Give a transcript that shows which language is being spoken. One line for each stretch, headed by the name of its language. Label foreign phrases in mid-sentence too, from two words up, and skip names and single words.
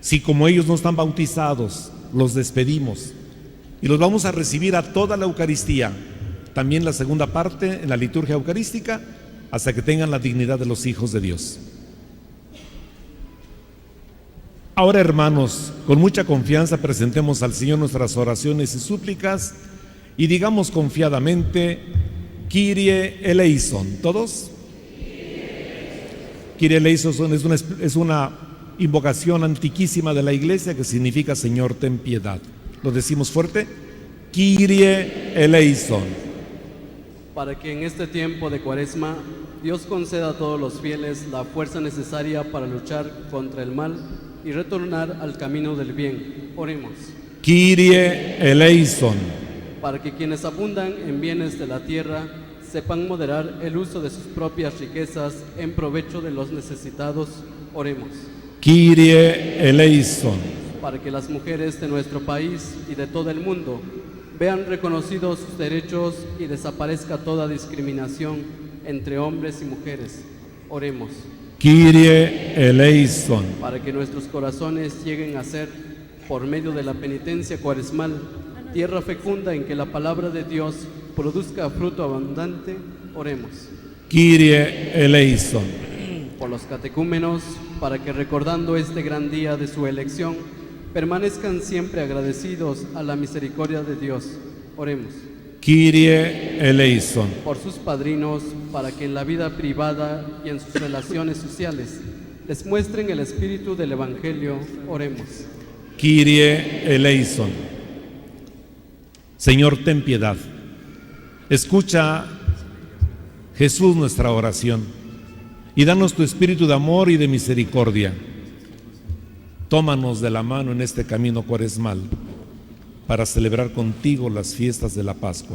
Spanish: Si como ellos no están bautizados, los despedimos y los vamos a recibir a toda la Eucaristía, también la segunda parte en la liturgia eucarística, hasta que tengan la dignidad de los hijos de Dios. Ahora, hermanos, con mucha confianza presentemos al Señor nuestras oraciones y súplicas y digamos confiadamente:
Greek: Kyrie eleison.
Spanish: ¿Todos?
Greek: Kyrie eleison
Spanish: es una invocación antiquísima de la Iglesia que significa Señor, ten piedad. ¿Lo decimos fuerte?
Greek: Kyrie eleison.
Spanish: Para que en este tiempo de Cuaresma Dios conceda a todos los fieles la fuerza necesaria para luchar contra el mal y retornar al camino del bien. Oremos.
Greek: Kyrie eleison.
Spanish: Para que quienes abundan en bienes de la tierra sepan moderar el uso de sus propias riquezas en provecho de los necesitados. Oremos.
Greek: Kyrie eleison.
Spanish: Para que las mujeres de nuestro país y de todo el mundo vean reconocidos sus derechos y desaparezca toda discriminación entre hombres y mujeres. Oremos.
Greek: Kyrie eleison.
Spanish: Para que nuestros corazones lleguen a ser, por medio de la penitencia cuaresmal, tierra fecunda en que la palabra de Dios produzca fruto abundante. Oremos.
Greek: Kyrie eleison.
Spanish: Por los catecúmenos, para que recordando este gran día de su elección, permanezcan siempre agradecidos a la misericordia de Dios. Oremos.
Greek: Kyrie eleison.
Spanish: Por sus padrinos, para que en la vida privada y en sus relaciones sociales les muestren el espíritu del Evangelio. Oremos.
Greek: Kyrie eleison.
Spanish: Señor, ten piedad. Escucha, Jesús, nuestra oración y danos tu espíritu de amor y de misericordia. Tómanos de la mano en este camino cuaresmal para celebrar contigo las fiestas de la Pascua.